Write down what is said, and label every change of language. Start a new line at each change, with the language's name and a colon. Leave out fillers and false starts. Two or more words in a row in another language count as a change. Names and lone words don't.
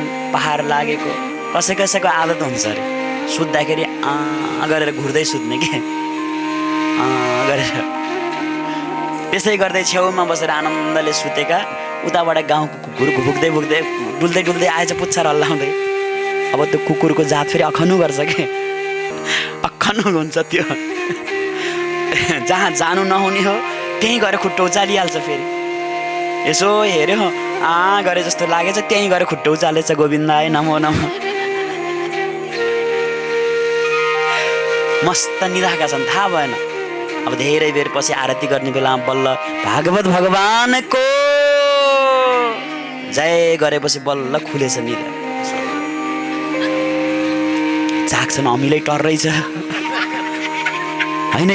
Nepali: पहाड लागेको कसै कसैको आदत हुन्छ अरे, सुत्दाखेरि गरेर घुर्दै सुत्ने के गरेर, त्यसै गर्दै छेउमा बसेर आनन्दले सुतेका, उताबाट गाउँको कुकुर भुक्दै भुक्दै डुल्दै डुल्दै आएछ पुच्छर हल्लाउँदै। अब त्यो कुकुरको जात फेरि अखनु गर्छ के, अखनु हुन्छ त्यो जहाँ जानु नहुने हो त्यहीँ गएर खुट्टो उचालिहाल्छ। फेरि यसो हेऱ्यो गरे जस्तो लागेछ, त्यहीँ गएर खुट्टो उचालेछ,
Sanskrit: गोविन्दाय नमो नमः।
Nepali: मस्त निधाएका छन्, थाहा भएन। अब धेरै बेर पछि आरती गर्ने बेलामा बल्ल भागवत भगवानको जय गरेपछि बल्ल खुलेछ निद्रा। जाग्छन्, अमिलै टर्रै छ होइन।